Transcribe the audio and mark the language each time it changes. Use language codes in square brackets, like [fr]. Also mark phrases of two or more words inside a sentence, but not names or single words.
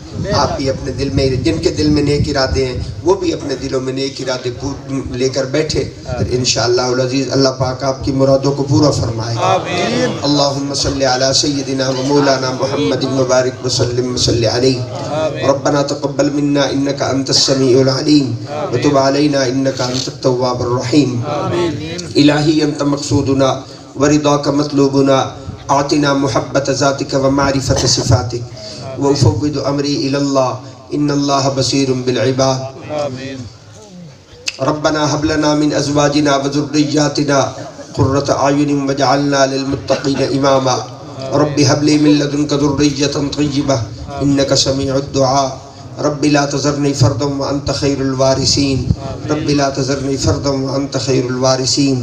[ur] آپ بھی اپنے دل میں، جن کے دل میں نیک ارادے ہیں وہ بھی اپنے دلوں میں نیک ارادے لے کر بیٹھے، [ar] انشاءاللہ العزیز [ur] اللہ پاک آپ کی مرادوں کو پورا فرمائے گا۔ [ar] اللہم صلی علی سیدنا و مولانا محمد مبارک وسلم وصلی علیہ۔ ربنا تقبل منا انک انت السمیع العلیم وتب علینا انک انت التواب الرحیم۔ الہی انت مقصودنا ورضاک مطلوبنا، اعطنا محبت ذاتک ومعرفت صفاتک، وأفوض أمري إلى الله إن الله بصير بالعباد۔ ربنا هب لنا من أزواجنا وذرياتنا قرة أعين واجعلنا للمتقين إماما، رب هب لي من لدنك ذرية طيبة إنك سميع الدعاء، رب لا تذرني فردا وأنت خير الوارثين، رب لا تذرني فردا وأنت خير الوارثين۔